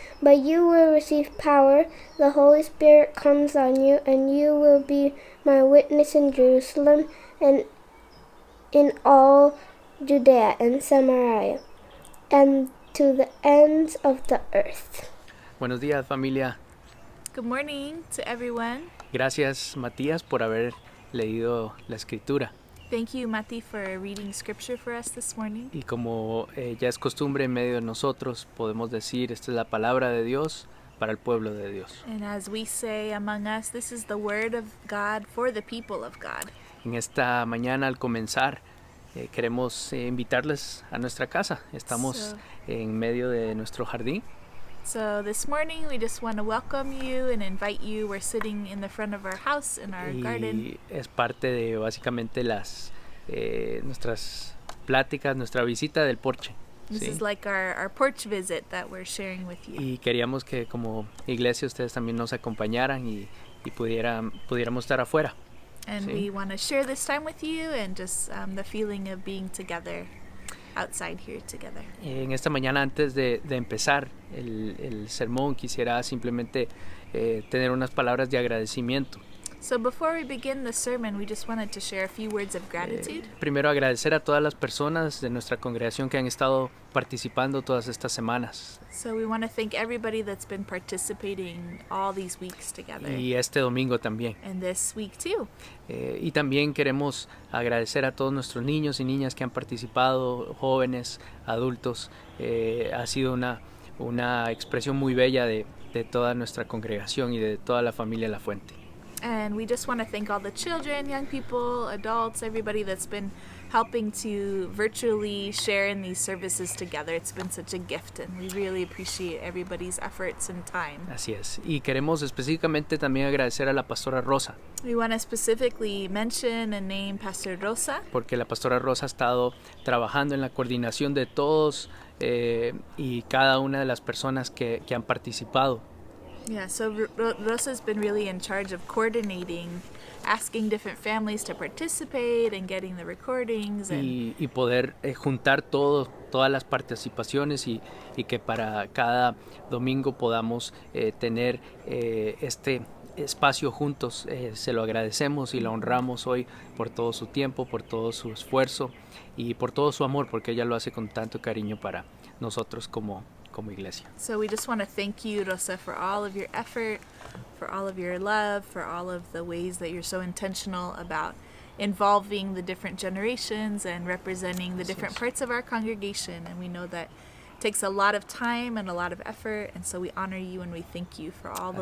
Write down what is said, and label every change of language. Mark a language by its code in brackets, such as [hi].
[en] But you will receive power. The Holy Spirit comes on you, and you will be my witness in Jerusalem and in all Judea and Samaria, and to the ends of the earth." [es] Buenos días, familia. [en] Good morning to everyone. [es] Gracias, Matías, por haber leído la escritura. [en] Thank you, Mati, for reading scripture for us this morning. [es] Y como ya es costumbre en medio de nosotros, podemos decir, esta es la palabra de Dios para el pueblo de Dios. [en] And as we say among us, this is the word of God for the people of God. [es] En esta mañana, al comenzar, queremos invitarles a nuestra casa. Estamos en medio de nuestro jardín. [en] So this morning we just want to welcome you and invite you. We're sitting in the front of our house in our garden. [es] Y es parte de básicamente nuestras pláticas, nuestra visita del porche. [en] This [es] ¿sí? [en] is like our porch visit that we're sharing with you. [es] Y queríamos que como iglesia ustedes también nos acompañaran y pudiéramos estar afuera. [en] And [es] ¿sí? [en] we want to share this time with you and just the feeling of being together outside here together. [es] En esta mañana, antes de empezar el sermón, quisiera simplemente tener unas palabras de agradecimiento. [en] So before we begin the sermon, we just wanted to share a few words of gratitude. [es] Primero agradecer a todas las personas de nuestra congregación que han estado participando todas estas semanas. [en] So we want to thank everybody that's been participating all these weeks together. [es] Y este domingo también. [en] And this week too. [es] Y también queremos agradecer a todos nuestros niños y niñas que han participado, jóvenes, adultos. Ha sido una expresión muy bella de toda nuestra congregación y de toda la familia La Fuente. [en] And we just want to thank all the children, young people, adults, everybody that's been helping to virtually share in these services together. It's been such a gift, and we really appreciate everybody's efforts and time. [es] Así es. Y queremos específicamente también agradecer a la pastora Rosa, [en] We want to specifically mention and name Pastor Rosa, [es] porque la pastora Rosa ha estado trabajando en la coordinación de todos y cada una de las personas que han participado. [en] Yeah, so Rosa's been really in charge of coordinating, asking different families to participate and getting the recordings. And [es] Y poder juntar todas las participaciones y que para cada domingo podamos tener este espacio juntos. Se lo agradecemos y la honramos hoy por todo su tiempo, por todo su esfuerzo y por todo su amor, porque ella lo hace con tanto cariño para nosotros como iglesia. [en] so we just want to thank you, Rosa, for all of your effort, for all of your love, for all of the ways that you're so intentional about involving the different generations and representing the different parts of our congregation. And we know that it takes a lot of time and a lot of effort, and so we honor you and we thank you for all the